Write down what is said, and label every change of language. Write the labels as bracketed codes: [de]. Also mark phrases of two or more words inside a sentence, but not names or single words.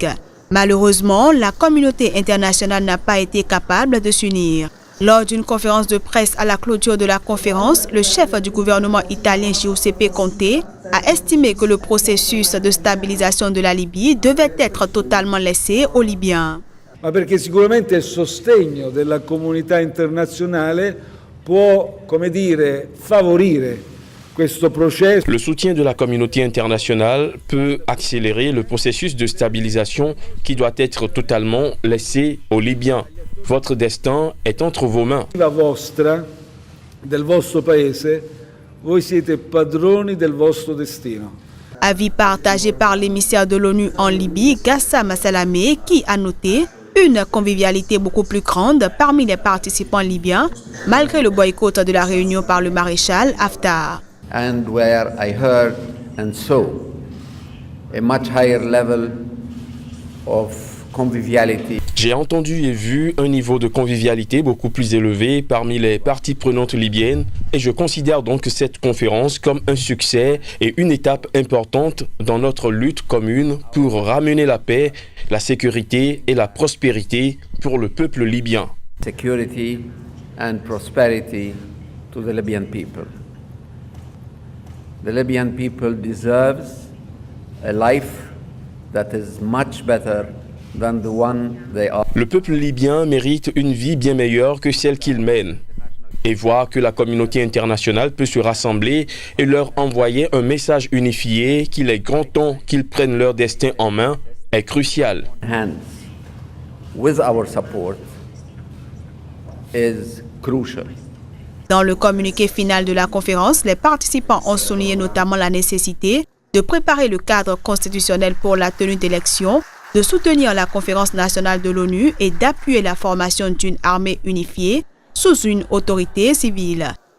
[fr] Malheureusement, la communauté internationale n'a pas été capable de s'unir. Lors d'une conférence de presse à la clôture de la conférence, le chef du gouvernement italien Giuseppe Conte a estimé que le processus de stabilisation de la Libye devait être totalement laissé aux Libyens. [it] Ma perché sicuramente il sostegno della comunità internazionale può, come dire, favorire questo processo. [fr] Le soutien de la communauté internationale peut accélérer le processus de stabilisation qui doit être totalement laissé aux Libyens. Votre destin est entre vos mains. [it] La vostra, del vostro paese, voi siete padroni del vostro destino. [fr] Avis partagé par l'émissaire de l'ONU en Libye, Gassam Salamé, qui a noté une convivialité beaucoup plus grande parmi les participants libyens, malgré le boycott de la réunion par le maréchal Haftar. [en] And where I heard and saw a much higher level of conviviality. [fr] J'ai entendu et vu un niveau de convivialité beaucoup plus élevé parmi les parties prenantes libyennes et je considère donc cette conférence comme un succès et une étape importante dans notre lutte commune pour ramener la paix, la sécurité et la prospérité pour le peuple libyen. [en] Security and prosperity to the Libyan people. The Libyan people deserves a life that is much better than the one they are. [fr] Le peuple libyen mérite une vie bien meilleure que celle qu'il mène. Et voir que la communauté internationale peut se rassembler et leur envoyer un message unifié qu'il est grand temps qu'ils prennent leur destin en main est crucial. [en] Hands with our support is crucial. [fr] Dans le communiqué final de la conférence, les participants ont souligné notamment la nécessité de préparer le cadre constitutionnel pour la tenue d'élections, de soutenir la conférence nationale de l'ONU et d'appuyer la formation d'une armée unifiée sous une autorité civile.